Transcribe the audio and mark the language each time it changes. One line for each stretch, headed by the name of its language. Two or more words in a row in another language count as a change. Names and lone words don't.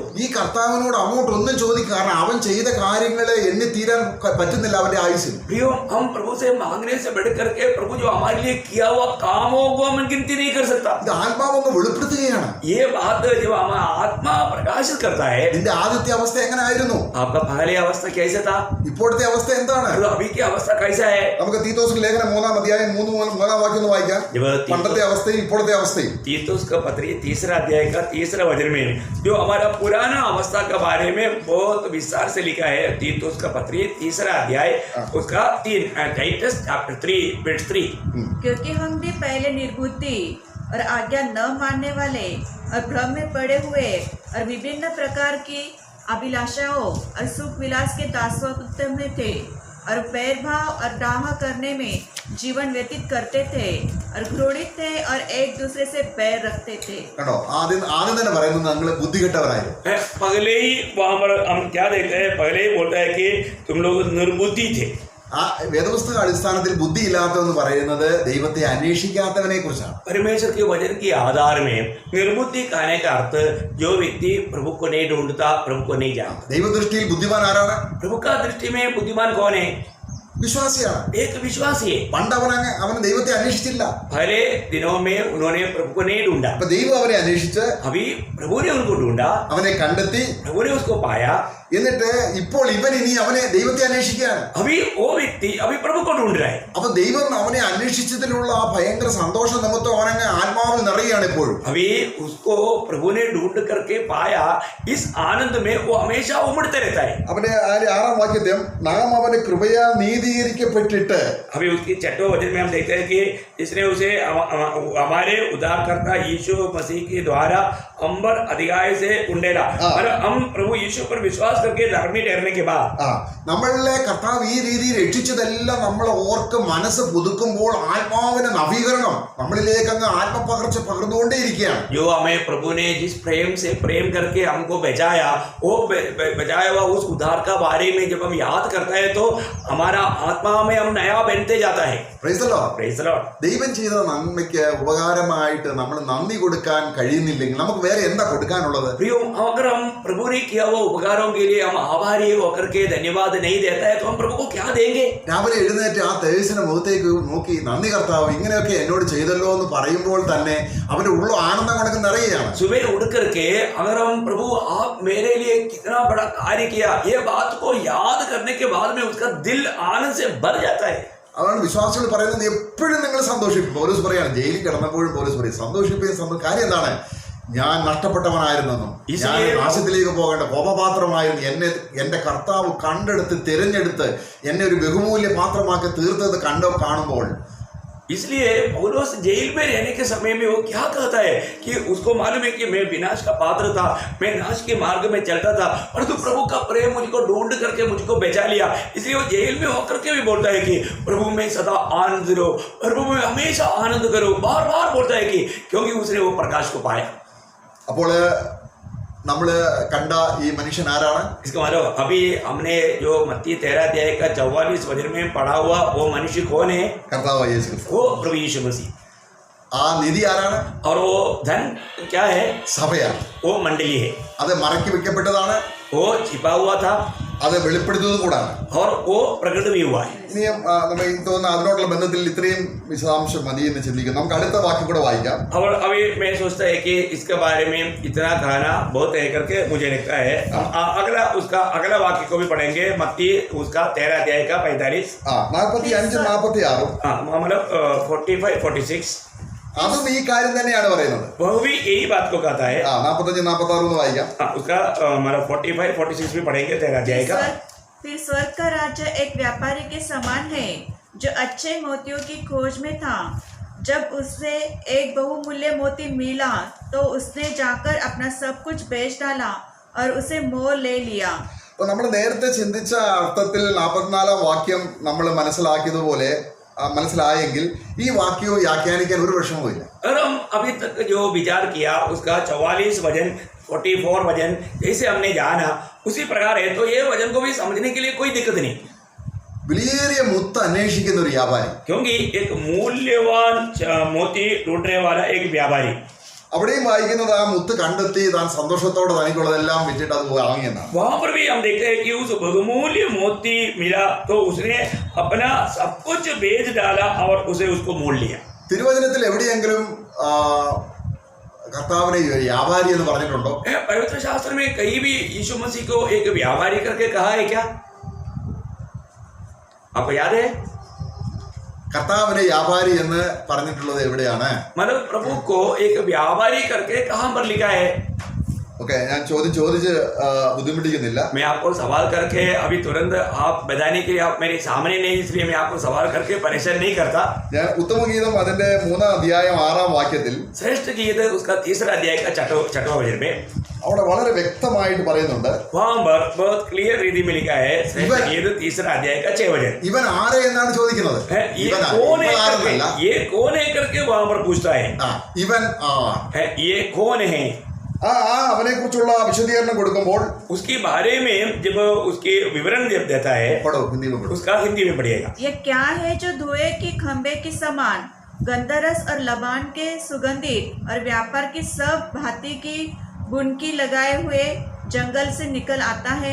Malayalam: ഈ കർത്താവിനോട് അങ്ങോട്ട് ഒന്നും ചോദിക്കുക, കാരണം അവൻ ചെയ്ത കാര്യങ്ങളെ എണ്ണി തീരാൻ പറ്റുന്നില്ല അവന്റെ ആയുസ്സിൽ.
Hindi: प्रियो, हम प्रभु से मांगने से बढ़ करके प्रभु जो हमारे लिए किया हुआ कामों को हम गिनती नहीं कर सकता.
Malayalam: ഇത് ആത്മാവൊന്ന് വെളിപ്പെടുത്തുകയാണ്.
Hindi: ये बात जब हमारा आत्मा प्रकाशित करता है,
Malayalam: നിന്റെ ആദ്യത്തെ അവസ്ഥ എങ്ങനെ ആയിരുന്നു,
Hindi: आपका पहले अवस्था कैसे था
Malayalam: ഇപ്പോഴത്തെ അവസ്ഥ എന്താണ്?
Hindi: और अभी की अवस्था कैसा है.
Malayalam: നമുക്ക് തീത്തോസിന്റെ ലേഖനം 3-ാം അധ്യായം 3-ാം വാക്യം ഒന്ന് വായിക്കാം.
Hindi: जब
Malayalam: പണ്ടത്തെ അവസ്ഥയും ഇപ്പോഴത്തെ അവസ്ഥയും.
Hindi: तीतुस का पत्री 3रा अध्याय का 3रा वचन में जो हमारा पुराना अवस्था के बारे में बहुत विस्तार से लिखा है. तीतुस का पत्री 3रा अध्याय उसका 3
English: Titus chapter 3 verse 3.
Hindi: क्योंकि हम भी पहले निर्बुद्धि और आज्ञा न मानने वाले और भ्रम में पड़े हुए और विभिन्न प्रकार की अभिलाषाओं और सुख विलास के दासत्व में थे और पैर भाव और डाह करने में जीवन व्यतीत करते थे और घृणित थे और एक दूसरे से पैर रखते थे.
Malayalam: കണ്ടോ, ആദ്യം തന്നെ പറയുന്നത് നിങ്ങൾ ബുദ്ധികെട്ടവരായിരുന്നു.
Hindi: पहले ही वहाँ पर हम क्या देखते हैं, पहले ही बोलता है कि तुम लोग निर्बुद्धि थे.
Malayalam: ആ വേദപുസ്തക അടിസ്ഥാനത്തിൽ ബുദ്ധി ഇല്ലാത്തതെന്ന് പറയുന്നത് ദൈവത്തെ അന്വേഷിക്കാത്തവനെ കുറിച്ചാണ്.
Hindi: परमेश्वर के वचन के आधार में निर्बुद्धि कहने का अर्थ जो व्यक्ति प्रभु को नहीं ढूंढता, प्रभु को नहीं जानता.
Malayalam: ദൈവദൃഷ്ടിയിൽ ബുദ്ധിമാൻ ആരാണ്?
Hindi: प्रभु का दृष्टि में बुद्धिमान कौन है?
Malayalam: വിശ്വാസിയാണ്.
Hindi: एक विश्वासी है.
Malayalam: പണ്ട് അവൻ ദൈവത്തെ അന്വേഷിച്ചില്ല.
Hindi: पहले दिनों में उन्होंने प्रभु को नहीं ढूंढा.
Malayalam: അപ്പൊ ദൈവം അവനെ അന്വേഷിച്ച്
Hindi: अभी प्रभु ने उनको ढूंढा,
Malayalam: അവനെ കണ്ടെത്തി.
Hindi: प्रभु ने उसको पाया.
Malayalam: എന്നിട്ട് ഇപ്പോൾ ഇവൻ ഇനി അവനെ ദൈവത്തെ അന്വേഷിക്കുകയാണ്.
Hindi: अभी वो व्यक्ति अभी प्रभु को ढूंढ रहा है.
Malayalam: അപ്പൊ ദൈവം അവനെ അന്വേഷിച്ചതിലുള്ള ആ ഭയങ്കര സന്തോഷ നിമിത്തം അവനങ്ങ് ആത്മാവിൽ നിറയുകയാണ് എപ്പോഴും.
Hindi: अभी उसको प्रभु ने ढूंढ करके पाया, इस आनंद में वो हमेशा उमड़ते रहता है.
Malayalam: അവന്റെ 6-ാം വാക്യത്തിൽ നാം അവന്റെ കൃപയാൽ നീതീകരിക്കപ്പെട്ടിട്ട്.
Hindi: अभी उसकी 6वें वचन में हम देखते हैं कि इसने उसे हमारे उद्धारकर्ता यीशु मसीह के द्वारा अंबर अधिकार से उंडेला. और हम प्रभु यीशु पर विश्वास करके धर्मी ठहरने के बाद
Malayalam: നമ്മളെ കർത്താവ് ഈ രീതിയിൽ രക്ഷിച്ചതെല്ലാം നമ്മൾ ഓർക്ക് മനസ്സ് പുതുക്കുമ്പോൾ ആത്മാവിന്റെ നവീകരണം നമ്മളിലേക്ക് അങ്ങ് ആത്മപകർച്ച പകർന്നുകൊണ്ടേയിരിക്കുകയാണ്.
Hindi: जो हमें प्रभु ने जिस प्रेम से प्रेम करके हमको बचाया, वो बचाया हुआ उस उद्धार का बारे में जब हम याद करते हैं तो हमारा आत्मा में हम नया बनते जाता है.
English: Praise the Lord. Praise the Lord.
Malayalam: ദൈവം ചെയ്ത നന്മയ്ക്ക് ഉപകാരമായിട്ട് നമ്മൾ നന്ദി കൊടുക്കാൻ കഴിയുന്നില്ലെങ്കിൽ നമുക്ക് വേറെ എന്താ കൊടുക്കാനുള്ളത്?
Hindi: प्रियो, अगर हम प्रभु ने किया हुआ उपकारों के लिए हम आभारी होकर के धन्यवाद नहीं देता है तो हम प्रभु को क्या देंगे?
Malayalam: രാവിലെ എഴുന്നേറ്റ് ആ തേജസ്സിന്റെ മുഖത്തേക്ക് നോക്കി നന്ദി കർത്താവ് ഇങ്ങനെയൊക്കെ എന്നോട് ചെയ്തല്ലോ എന്ന് പറയുമ്പോൾ തന്നെ അവന്റെ ഉള്ള ആനന്ദം കണക്ക് നിറയുകയാണ്.
Hindi: सुबह उठ करके अगर हम प्रभु आप मेरे लिए कितना बड़ा कार्य किया, ये बात को याद करने के बाद में उसका दिल आनंद से भर जाता है.
Malayalam: അതാണ് വിശ്വാസികൾ പറയുന്നത്, എപ്പോഴും നിങ്ങൾ സന്തോഷിക്കും. പൗലോസ് പറയാണ്, ജയിലിൽ കിടന്നപ്പോഴും പൗലോസ് പറയും സന്തോഷിപ്പിക്കുന്ന കാര്യം എന്താണ്? ഞാൻ നഷ്ടപ്പെട്ടവനായിരുന്നെന്നും ഞാൻ നാശത്തിലേക്ക് പോകേണ്ട കോപപാത്രമായിരുന്നു. എന്റെ കർത്താവ് കണ്ടെടുത്ത് തിരഞ്ഞെടുത്ത് എന്നെ ഒരു ബഹുമൂല്യ പാത്രമാക്കി തീർത്തത് കാണുമ്പോൾ
Hindi: इसलिए पौलुस जेल में रहने के समय में वो क्या कहता है कि उसको मालूम है कि मैं विनाश का पात्र था, मैं नाश के मार्ग में चलता था, परंतु प्रभु का प्रेम मुझको ढूंढ करके मुझको बचा लिया. इसलिए वो जेल में होकर के भी बोलता है कि प्रभु में सदा आनंद लो, प्रभु में हमेशा आनंद करो, बार बार बोलता है कि क्योंकि उसने वो प्रकाश को पाया.
Malayalam: അപ്പോൾ നമ്മൾ കണ്ട ഈ മനുഷ്യൻ ആരാണ്?
Hindi: इसका मतलब अभी हमने जो मत्ती 13 अध्याय का 44 वचन में पढ़ा हुआ वो मनुष्य कौन है?
Malayalam: കർത്താവ് യേശു ക്രിസ്തു.
Hindi: वो प्रभु यीशु मसीह.
Malayalam: ആ നിധി ആരാണ്?
Hindi: और वो धन क्या है?
Malayalam: സഭയാണ്.
Hindi: वो मंडली है.
Malayalam: അത് മറക്കി വെക്കപ്പെട്ടതാണ്,
Hindi: वो छिपा हुआ था
Malayalam: അത് വെളിപ്പെടുത്തുന്നതും കൂടാണ്.
Hindi: और वो प्रकट भी हुआ है.
Malayalam: ഇനിയും നമ്മൾ തോന്നുന്ന അതിനോടുള്ള ബന്ധത്തിൽ ഇത്രയും വിശദാംശം മതി എന്ന് ചിന്തിക്കും. നമുക്ക് അടുത്ത വാക്യം കൂടെ വായിക്കാം.
Hindi: और अभी मैं सोचता है कि इसके बारे में इतना कहना बहुत है करके मुझे लगता है. अगला वाक्य को भी पढ़ेंगे, मत्ती उसका 13 अध्याय का 45 45-46 मतलब 45-46
Malayalam: അതും ഈ കാര്യം തന്നെയാണ് പറയുന്നത്.
Hindi: वह भी यही बात को कहता है.
Malayalam: 45-46 വായിക്കാം.
Hindi: उसका मतलब 45-46 भी पढ़ेंगे 13 अध्याय का. फिर स्वर्ग का राज्य एक व्यापारी के समान है जो अच्छे मोतियों की खोज में था. जब उसे एक बहुमूल्य मोती मिला तो उसने जाकर अपना सब कुछ बेच डाला और उसे मोल ले लिया.
Malayalam: അപ്പോൾ നമ്മൾ നേരത്തെ ചിന്തിച്ച അർത്ഥത്തിൽ 44-ാം വാക്യം നമ്മൾ മനസ്സിലായെങ്കിൽ ഈ വാക്യവും വ്യാഖ്യാനിക്കാൻ ഒരു വിഷമവുമില്ല.
Hindi: अगर हम अभी तक जो विचार किया उसका 44 वजन 44 वजन जैसे हमने जाना उसी प्रकार है, तो ये वजन को भी समझने के लिए कोई दिक्कत नहीं,
Malayalam: വിലയേറിയ മുത്ത് അന്വേഷിക്കുന്ന ഒരു വ്യാപാരി.
Hindi: क्योंकि एक मूल्यवान मोती ढूंढने वाला एक व्यापारी,
Malayalam: അവിടെയും വായിക്കുന്നത് ആ മുത്ത് കണ്ടെത്തി താൻ സന്തോഷത്തോടെ തനിക്കുള്ളതെല്ലാം വിറ്റിട്ട് അത് വാങ്ങിയെന്നാണ്.
Hindi: वहां पर भी हम देखते हैं कि उस बहुमूल्य मोती मिला तो उसने अपना सब कुछ बेच डाला और उसे उसको मोल लिया.
Malayalam: തിരുവചനത്തിൽ എവിടെയെങ്കിലും കർത്താവിനെ വ്യാപാരി എന്ന് പറഞ്ഞിട്ടുണ്ടോ?
Hindi: पवित्र शास्त्र में कहीं भी यीशु मसीह को एक व्यापारी करके कहा है क्या? आपको याद है?
Malayalam: കർത്താവിനെ വ്യാപാരി എന്ന് പറഞ്ഞിട്ടുള്ളത് എവിടെയാണ്?
Hindi: मतलब प्रभु को एक व्यापारी करके कहां पर लिखा है?
Malayalam: ഓക്കെ, ഞാൻ ചോദിച്ച് ബുദ്ധിമുട്ടിക്കുന്നില്ല.
Hindi: मैं आपको सवाल करके अभी तुरंत आप बताने के लिए आप मेरे सामने नहीं, इसलिए मैं आपको सवाल करके परेशान नहीं करता.
Malayalam: ഞാൻ ഉത്തമഗീതം അതിന്റെ 3-ാം അധ്യായം 6-ാം വാക്യത്തിൽ
Hindi: श्रेष्ठ गीत उसका 3रा अध्याय का छठवां वचन में
Malayalam: അവിടെ വളരെ വ്യക്തമായിട്ട് പറയുന്നുണ്ട്.
Hindi: वहां पर बहुत क्लियर रीति में लिखा है श्रेष्ठ गीत 3रा अध्याय का 6 वचन.
Malayalam: ഇവൻ ആരെ എന്നാണ് ചോദിക്കുന്നത്.
Hindi: ये कौन है करके वहां पर पूछता है.
Malayalam: ഇവൻ
Hindi: ये कौन है?
Malayalam: അവനെ കുറിച്ചുള്ള വിശദീകരണം കൊടുക്കുമ്പോൾ
Hindi: उसके बारे में जब उसके विवरण जब देता है उसका हिंदी में पढ़िएगा. ये क्या है जो धुएं की खंबे के समान, गंधरस और लबान के सुगंधित और व्यापार की सब भांति की बुनकी लगाए हुए जंगल से निकल आता है?